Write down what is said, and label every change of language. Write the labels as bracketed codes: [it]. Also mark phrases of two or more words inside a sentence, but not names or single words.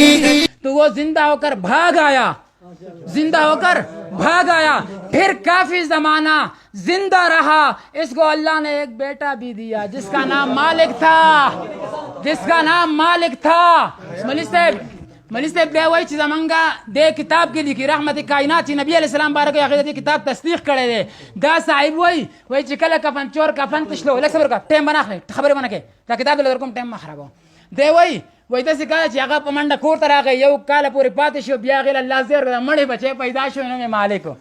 [ur] تو وہ زندہ ہو کر بھاگ آیا پھر کافی زمانہ زندہ رہا. اس کو اللہ نے ایک بیٹا بھی دیا جس کا نام مالک تھا. [ps] مولوی صاحب بیا وایي چې زمونږه دې کتاب کې لیکي رحمت کائنات چې نبی [ar] علیہ السلام [ps] بارک هغه دې کتاب تصدیق کړی دی. دا صاحب وایي چې کله کفن چور کفن تشلو لږ صبر وکړه ټایم به نه اخلئ خبرې به نه کوې دا کتاب دې درکوم ټایم مه خرابوه. دی وایي داسې کله چې هغه په منډه کور ته راغی یو کاله پورې پاتې شو بیا هغې له الله زیر کړه مړی بچی پیدا شو نوم یې مالک و.